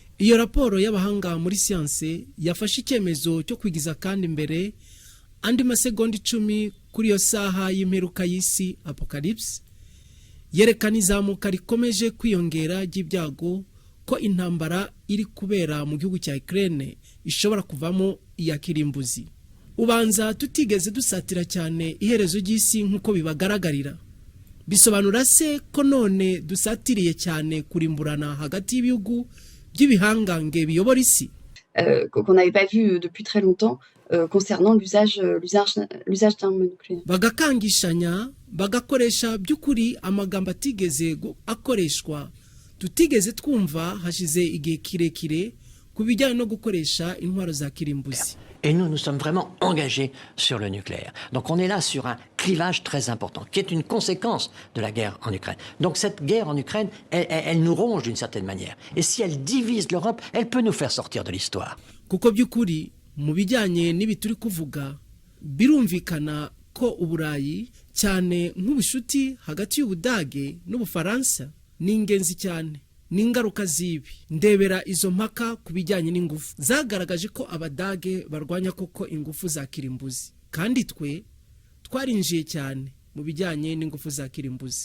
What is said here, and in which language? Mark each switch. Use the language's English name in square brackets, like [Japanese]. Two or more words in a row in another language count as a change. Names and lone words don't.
[Kinyarwanda] Iyo raporo y'abahanga muri siyanse yafashe icyemezo cyo kwigiza kandi imbere andi masegonda 10 kuri iyo saha y'imperuka y'isi apocalypse, yerekana izamuka rikomeje kwiyongera ry'ibyago ko intambara iri kubera mu gihugu cya Ukraine ishobora kuvamo iya kirimbuzi. Ubanza tutigeze dusatira cyane iherezo ry'isi nk'uko bibagaragarira. Bisobanura se ko none dusatiriye cyane kurimburana hagati y'ibihugu by'ibihangange biyobora isi? [French] Qu'on n'avait pas vu depuis très longtemps concernant l'usage d'armes nucléaires. [Kinyarwanda] Bagakangishanya, bagakoresha by'ukuri amagambo atigeze akoreshwa, tutigeze twumva hashize igihe kirekire ku bijyanye no gukoresha intwaro za kirimbuzi. [French] Et nous sommes vraiment engagés sur le nucléaire. Donc on est là sur un clivage très important, qui est une conséquence de la guerre en Ukraine. Donc cette guerre en Ukraine, elle nous ronge d'une certaine manière. Et si elle divise l'Europe, elle peut nous faire sortir de l'histoire. [Kinyarwanda] Kuko by'ukuri mu bijyanye n'ibi turi kuvuga, birumvikana ko Uburayi cyane nk'ubushuti hagati y'Ubudage n'Ubufaransa ni ingenzi cyane. N'ingaruka zibi ndebera izo mpaka ku bijyanye n'ingufu zagaragaje ko Abadage barwanya koko ingufu za kirimbuzi, kandi twe twarinjiye cyane mu bijyanye n'ingufu za kirimbuzi.